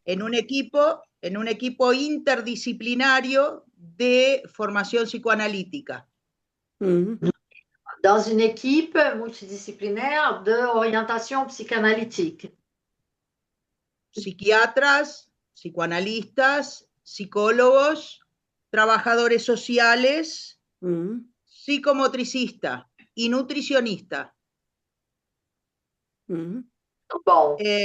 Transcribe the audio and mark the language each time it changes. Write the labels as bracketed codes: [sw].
[es] En un equipo interdisciplinario de formación psicoanalítica. [fr] Dans une équipe multidisciplinaire d'orientation psychanalytique. [es] Psiquiatras, psicoanalistas, psicólogos, trabajadores sociales, psicomotricistas y nutricionistas. [fr] Bon.